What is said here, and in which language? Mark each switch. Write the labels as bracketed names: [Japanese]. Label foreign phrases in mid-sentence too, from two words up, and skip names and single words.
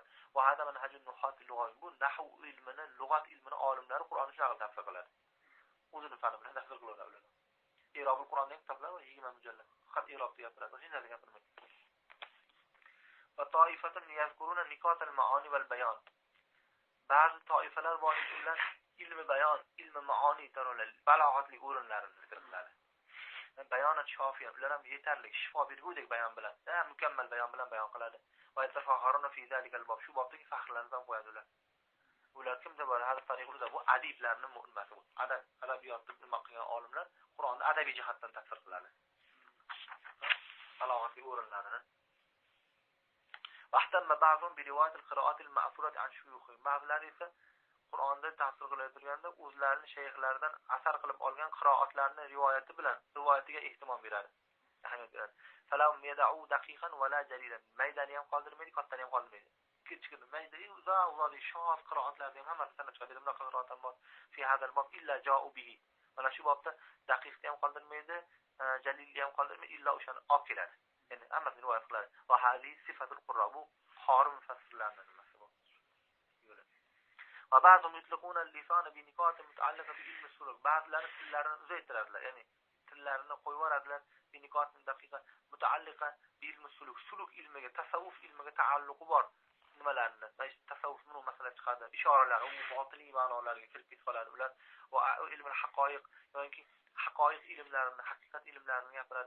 [Arabic] وهذا منهج نحاة لغة. [Uzbek] Bu nahv ilmini, lug'at ilmini olimlari Qur'onni shunaqa tafsir qiladi. O'zini fani bilan tafsir qiladi ular. Irobul Qur'onning kitoblari 20 mujallad. Faqat irobni gapiradi, o'sha narsa gapirmaydi. [Arabic] Va toifatun yazkuruna niqat al-ma'ani wal bayon. [Uzbek] Ba'zi toifalar borki ular ilmi bayon, ilmi maoni tarolal, balog'atli o'rinlarini zikr qiladi. [Arabic] بيانا شافيا, [Uzbek] ular ham yetarli, shifo bergudek bayon bilan, mukammal bayon bilan bayon qiladi. [Arabic] ويتفاخرون في ذلك الباب, [Uzbek] shu bobdagi faxrlarni ham qo'yadi ular. Ular kimda bor? Hali tariqada bu adiblarning mu'minasi bu. Adabiyotni nima qilgan olimlar Qur'onni adabiy jihatdan tafsir qiladi. Balog'atli o'rinlarini. [Arabic] واهتم بعض برواية القراءات المأثورة عن شيوخ. [Uzbek] Ba'zilar esa Qur'onda tafsir qilayotganda o'zlarining shayxlaridan asar qilib olgan qiroatlarni rivoyatiga ehtimom beradi. Ahamiyat beradi. [Arabic] فلم يدعوا دقيقا ولا جليلا. [Uzbek] Maydani ham qoldirmaydi, kattani ham qoldirmaydi. Kichkina maydani uzoq shoz qiroatlarning hammasi sanab chiqadi. Bunaqa qiroat ham bor. [Arabic] في هذا الباب إلا جاؤوا به. [Uzbek] Mana shu bobda daqiqni ham qoldirmaydi, jalilni ham qoldirmaydi, illa o'shani olib keladi. Ya'ni hammasini rivoyat qiladi. [Arabic] وهذه صفة القراء, [Uzbek] bu xorim mufassirlarning nimasi bu. [Arabic] وبعضهم يطلقون اللسان بنكات متعلقة بعلم السلوك. [Uzbek] Ba'zilar tillarini uzaytiradilar, ya'ni tillarini qo'yib yuboradilar [Arabic] بنكات دقيقة متعلقة بعلم السلوك. [Uzbek] Suluk ilmiga, tasavvuf ilmiga taalluqi bor nimalarni, tasavvufning masalan chiqadi, ishoralar, u botiniy ma'nolarga kirib ketib qoladi ular. [Arabic] وعلم الحقائق, [Uzbek] yoki haqoiq ilmlarini, haqiqat ilmlarini gapiradi.